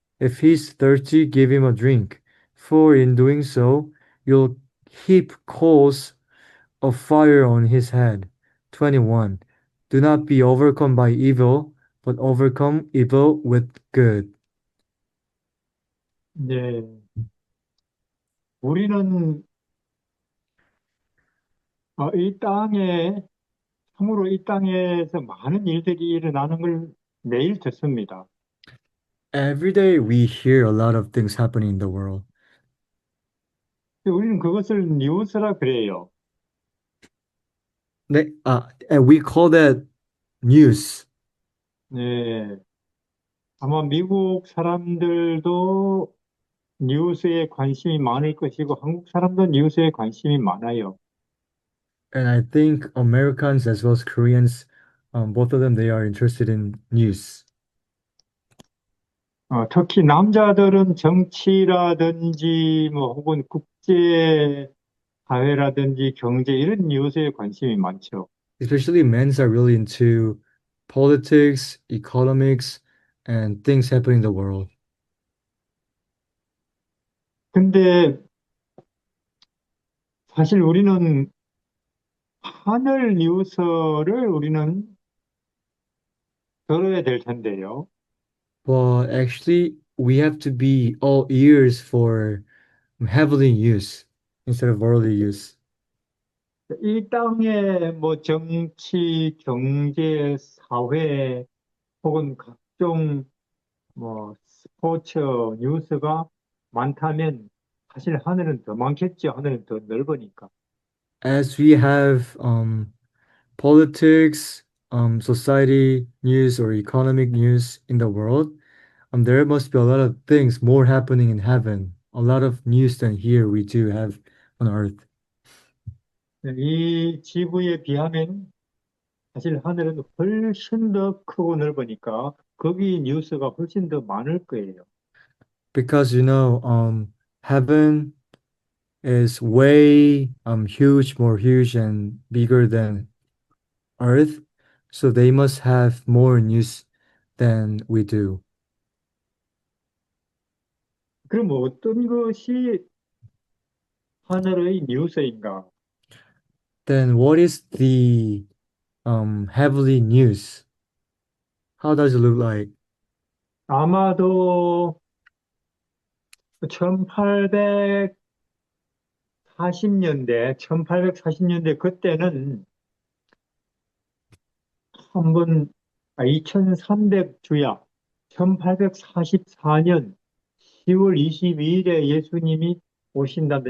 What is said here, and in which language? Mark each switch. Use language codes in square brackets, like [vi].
[en] If he is thirsty, give him a drink. For in doing so, you'll heap coals of fire on his head. 21. Do not be overcome by evil, but overcome evil with good. [ko] 네, 우리는 이 땅에 참으로 이 땅에서 많은 일들이 일어나는 걸 매일 듣습니다. [en] Every day we hear a lot of things happening in the world. [ko] 우리는 그것을 뉴스라 그래요. [en] And we call that news. [ko] 네, 아마 미국 사람들도 뉴스에 관심이 많을 것이고 한국 사람도 뉴스에 관심이 많아요. [en] And I think Americans as well as Koreans, both of them, they are interested in news. [ko] 특히 남자들은 정치라든지 뭐 혹은 국제 사회라든지 경제 이런 뉴스에 관심이 많죠. [en] Especially men are really into politics, economics, and things happening in the world. [ko] 근데 사실 우리는 하늘 뉴스를 우리는 들어야 될 텐데요. [en] But actually, we have to be all ears for heavenly use instead of worldly use. [ko] 이 땅에 뭐 정치, 경제, 사회 혹은 각종 뭐 스포츠 뉴스가 많다면 사실 하늘은 더 많겠죠. 하늘은 더 넓으니까. [en] As we have politics, society news or economic news in the world, there must be a lot of things more happening in heaven, a lot of news than here we do have on earth. [ko] 이 지구에 비하면 사실 하늘은 훨씬 더 크고 넓으니까 거기 뉴스가 훨씬 더 많을 거예요. [en] Because heaven is way huge, more huge and bigger than earth, so they must have more news than we do. [ko] 그럼 어떤 것이 하늘의 뉴스인가? [en] Then what is the heavenly news? How does it look like? [ko] 아마도 1840년대, 1840년대 그때는 한번 2300주야 1844년 10월 22일에 예수님이 오신단다.